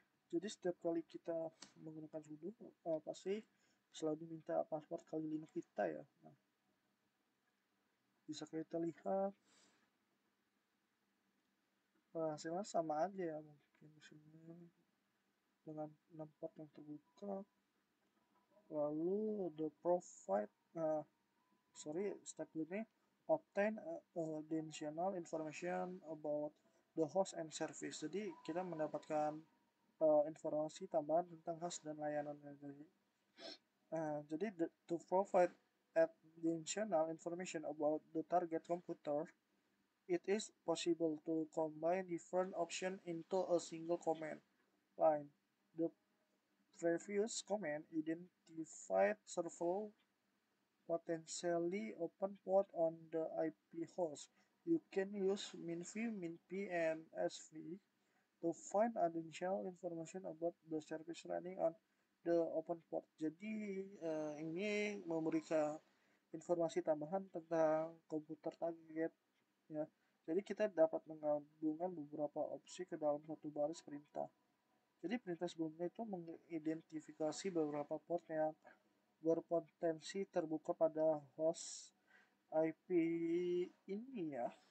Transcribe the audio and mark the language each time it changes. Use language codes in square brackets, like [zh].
[id] Jadi setiap kali kita menggunakan sudo pasti selalu diminta password kali Linux kita ya. Nah, bisa kita lihat hasilnya sama aja ya, mungkin di sini dengan 6 port yang terbuka. [en] Lalu the provide step ini obtain additional information about the host and service. [id] Jadi kita mendapatkan informasi tambahan tentang host dan layanannya. [en] Jadi to provide additional information about the target computer, it is possible to combine different options into a single command line. The previous command identified several potentially open port on the IP host. You can use minv, minp, and sv to find additional information about the service running on the open port. [id] Jadi ini memberikan informasi tambahan tentang komputer target ya. Jadi kita dapat menggabungkan beberapa opsi ke dalam satu baris perintah. Jadi perintah sebelumnya itu mengidentifikasi beberapa port yang berpotensi terbuka pada host IP ini ya.